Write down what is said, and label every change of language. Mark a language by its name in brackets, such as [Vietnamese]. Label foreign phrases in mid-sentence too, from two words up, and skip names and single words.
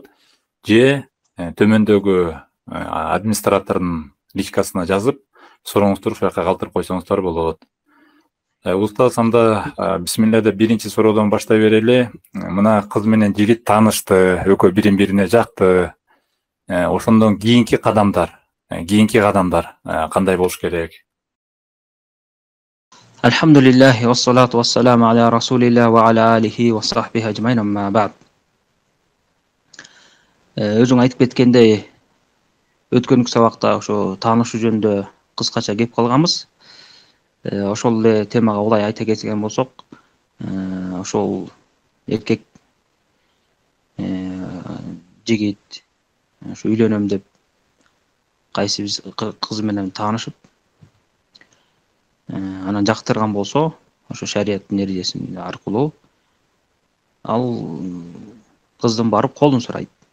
[Kyrgyz] Же төмөндөгү администратордун личкасына жазып, сурооңузду ушул жака калтырып койсоңуздар болот. Устаз, анда бисмилля деп биринчи суроодон баштай берели. Мына кыз менен жигит таанышты, экөө бирин-бирине жакты. Ошондон кийинки кадамдар кандай болуш керек? [Arabic] الحمد لله والصلاة والسلام على رسول الله وعلى آله وصحبه أجمعين أما بعد. [Kyrgyz] Өзүң айтып кеткендей, өткөнкү сабакта ошо таанышуу жөнүндө кыскача кеп калганбыз. Ошол эле темага улай айта кеткен болсок, ошол эркек жигит ошо үйлөнөм деп кайсы биз кыз менен таанышып, анан жактырган болсо, ошо шариаттын эрежеси аркылуу ал кыздын барып колун сурайт.